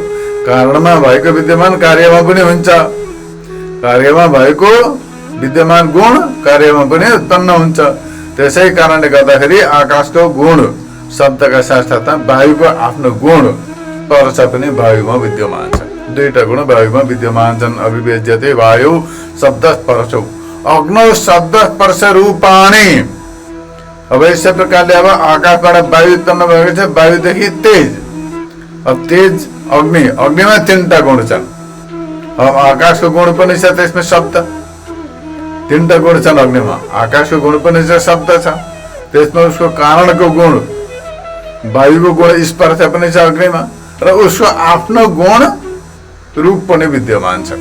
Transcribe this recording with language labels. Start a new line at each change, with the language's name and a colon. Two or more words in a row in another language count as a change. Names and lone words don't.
Nepali: कारणमा भएको विद्यमान कार्यमा पनि हुन्छ, कार्यमा भएको विद्यमान गुण कार्यमा पनि उत्पन्न हुन्छ। त्यसै कारणले गर्दाखेरि आकाशको गुण शब्दका साथसाथमा वायुको आफ्नो गुण स्पर्श पनि वायुमा विद्यमान छ। दुईटा गुण वायुमा विद्यमान छन्।
Sanskrit: अभिव्यज्यते वायु शब्द स्पर्श, अग्नौ शब्द स्पर्श रूपाणि।
Nepali: अब यस्तै प्रकारले अब आकाशबाट वायु उत्पन्न भएको छ, वायुदेखि तेज, अब तेज अग्नि, अग्निमा तीनटा गुण छन्। अब आकाशको गुण पनि छ, त्यसमा शब्द, तीनटा गुण छन् अग्निमा। आकाशको गुण पनि छ, शब्द छ, त्यसमा उसको कारणको गुण वायुको गुण स्पर्श पनि छ अग्निमा, र उसको आफ्नो गुण रूप पनि विद्यमान छ।